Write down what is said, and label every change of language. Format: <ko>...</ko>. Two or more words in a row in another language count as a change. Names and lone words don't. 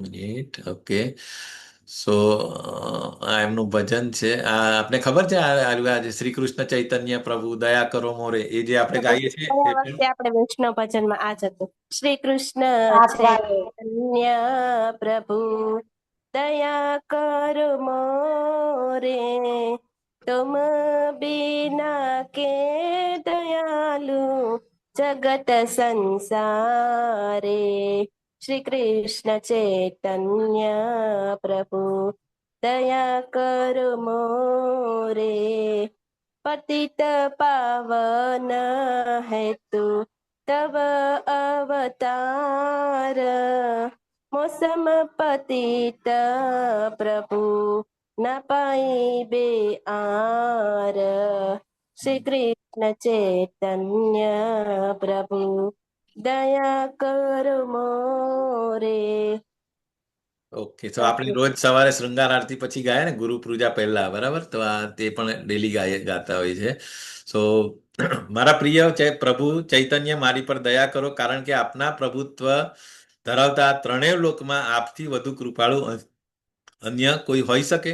<gu>એક મિનિટ. ઓકે, સો આ એમનું ભજન છે. આ આપને ખબર છે આ</gu> <bn>শ্রী কৃষ্ণ চৈতন্য প্রভু দয়া করো মোরে</bn> <gu>એ જે આપણે ગાઈએ છીએ ગયા એ પણ? વખતે આપણે વૈષ્ણવ ભજનમાં આ જ હતું. શ્રી કૃષ્ણ આઠવારે</gu> <bn>চৈতন্য প্রভু দয়া করো মোরে তুম বিনা কে দয়ালু জগত সংসারে শ্রী কৃষ্ণ চৈতন্য প্রভু দয়া করো মোরে পতিত পাবন হেতু তব অবতার মৌসম পতিত প্রভু ন পাই বে আর শ্রী কৃষ্ণ চৈতন্য প্রভু দয়া করো মোরে.</bn> <gu>ઓકે, તો આપણે રોજ સવારે શૃંગાર આરતી પછી ગાય ને ગુરુ પૂજા પહેલા, બરાબર? તો આ તે પણ ડેલી ગાતા હોય છે. સો મારા પ્રિય પ્રભુ ચૈતન્ય મારી પર દયા કરો, કારણ કે આપના પ્રભુત્વ ધરાવતા આ ત્રણેય લોકમાં આપથી વધુ કૃપાળુ અન્ય કોઈ હોઈ શકે?</gu>